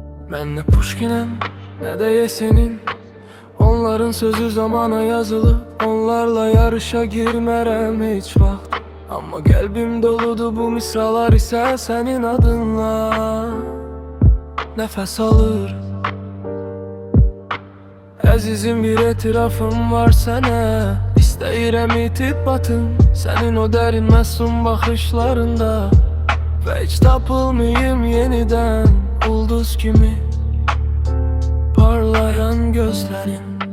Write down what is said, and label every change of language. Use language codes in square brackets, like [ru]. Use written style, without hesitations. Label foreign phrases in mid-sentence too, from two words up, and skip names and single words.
[tr] Ben ne Pushkin'im ne de Yesenin. Onların sözü zamana yazılı. [az] Onlarla yarışa girmerem hiç vaxt. [tr] Amma kalbim doludu bu misralar ise senin adınla. [az] Nefes alır Əzizim, bir etirafım var sənə. İstəyirəm itib batım senin o dərin məsum baxışlarında. Və heç tapılmayım yenidən ulduz kimi parlayan gözlərin.